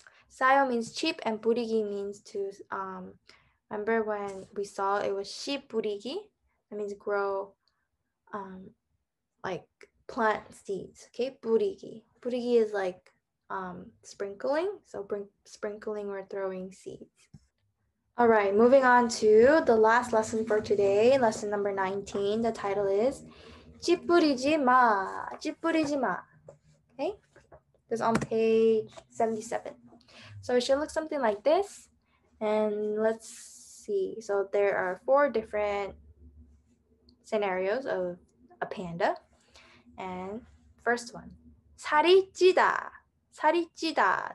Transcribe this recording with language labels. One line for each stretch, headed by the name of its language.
English: 싸요 means cheap and 뿌리기 means to, remember when we saw it was
Korean: 씨 뿌리기?
English: That means grow, like plant seeds, okay?
Korean: 뿌리기.
English: 뿌리기 is like sprinkling, so sprinkling or throwing seeds. All right, moving on to the last lesson for today, lesson number 19. The title is
Korean: 찌푸리지 마, 찌푸리지 마.
English: Okay, this is on page 77. So it should look something like this. And let's see. So there are 4 different scenarios of a panda. And first one,
Korean: 살이 찌다. 살이 찌다.